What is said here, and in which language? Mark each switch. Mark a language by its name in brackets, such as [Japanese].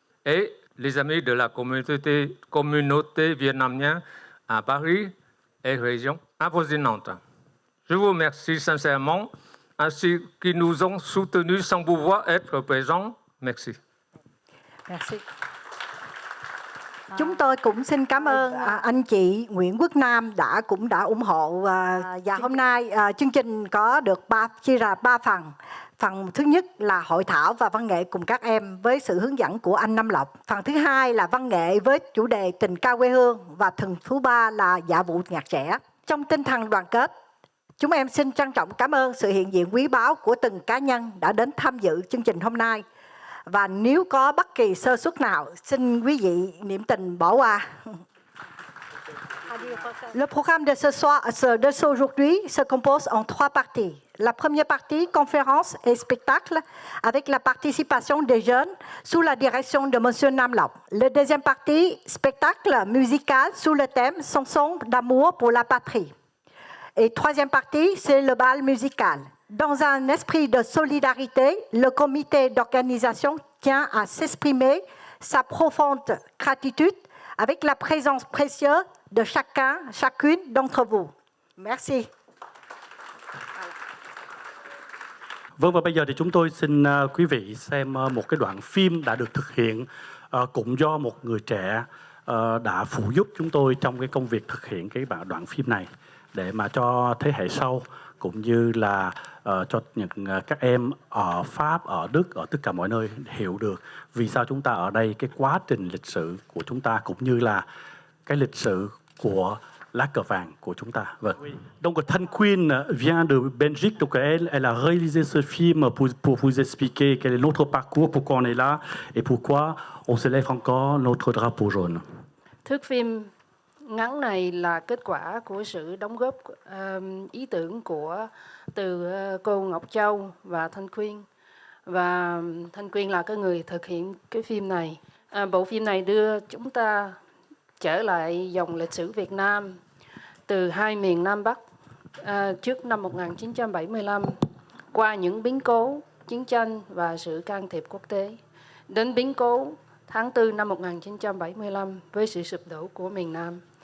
[French] Et les amis de la communauté vietnamienne à Paris et régions avoisinantes. Je vous remercie sincèrement, ainsi qui nous ont soutenus sans pouvoir être présents. Merci. Merci. [Vietnamese] Chúng tôi cũng xin cảm ơn anh chị Nguyễn Quốc Nam cũng đã ủng hộ và hôm nay chương trình có được chia ra 3 phần. Phần thứ nhất là hội thảo và văn nghệ cùng các em với sự hướng dẫn của anh Nam Lộc. Phần thứ hai là văn nghệ với chủ đề tình ca quê hương và phần thứ ba là dạ vụ nhạc trẻ. Trong tinh thần đoàn kết, chúng em xin trân trọng cảm ơn sự hiện diện quý báu của từng cá nhân đã đến tham dự chương trình hôm nay. Và nếu có bất kỳ sơ suất nào, xin quý vị niệm tình bỏ qua. [French] Le programme de ce soir, de aujourd'hui se compose en 3 parties. La première partie, conférence et spectacle, avec la participation des jeunes sous la direction de M. Nam Lộc. La deuxième partie, spectacle musical sous le thème Chanson d'amour pour la patrie. Et troisième partie, c'est le bal musical. Dans un esprit de solidarité, le comité d'organisation tient à s'exprimer sa profonde gratitude avec la présence précieuse de chacune d'entre vous. Merci. [Vietnamese] Vâng, và bây giờ thì chúng tôi xin quý vị xem một cái đoạn phim đã được thực hiện cũng do một người trẻ đã phụ giúp chúng tôi trong cái công việc thực hiện cái đoạn phim này để mà cho thế hệ sau cũng như là cho những các em ở Pháp, ở Đức, ở tất cả mọi nơi hiểu được vì sao chúng ta ở đây, cái quá trình lịch sử của chúng ta cũng như là cái lịch sử của lá cờ vàng của chúng ta. Vâng. [French] Donc Thanh Quyên vient de Belgique, donc elle a réalisé ce film pour vous expliquer quel est notre parcours, pourquoi on est là et pourquoi on se lève encore notre drapeau jaune. [Vietnamese] Thước phim ngắn này là kết quả của sự đóng góp ý tưởng từ cô Ngọc Châu và Thanh Quyên. Và Thanh Quyên là cái người thực hiện cái phim này. Bộ phim này đưa chúng ta trở lại dòng lịch sử Việt Nam từ hai miền Nam Bắc trước năm 1975 qua những biến cố, chiến tranh và sự can thiệp quốc tế đến biến cố tháng 4 năm 1975 với sự sụp đổ của miền Nam.